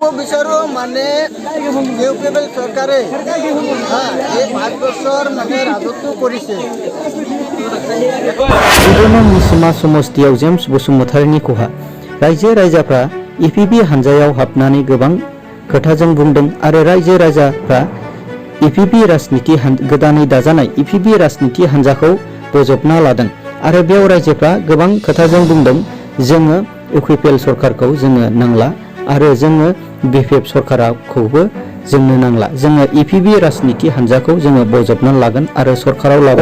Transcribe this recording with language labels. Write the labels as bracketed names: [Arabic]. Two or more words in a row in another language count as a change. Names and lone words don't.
[Assamese] বিচাৰো মানে ইউপিএল চৰকাৰে এই 5 বছৰ মানে ৰাজত্ব কৰিছে। [Bodo] मिसिमा समस्तियाव जेम्स बसुमतारीनि खहा रायजो राजाफ्रा इपिबि हानजायाव हाबनानै गोबां खोथाजों बुंदों आरो रायजो राजाफ्रा इपिबि राजनिति गोदानै दाजानाय इपिबि राजनिति हानजाखौ बोजबना लादों आरो बेयाव रायजोफ्रा गोबां खोथाजों बुंदों जोङो इउपिएल सरकारखौ जोङो नांला आरो जोङो बिपिएफ सरकारखौबो जोंनो नांला जोङो इपिबि राजनिति हानजाखौ जोङो बोजबना लागोन आरो सरकाराव लाबोगोन।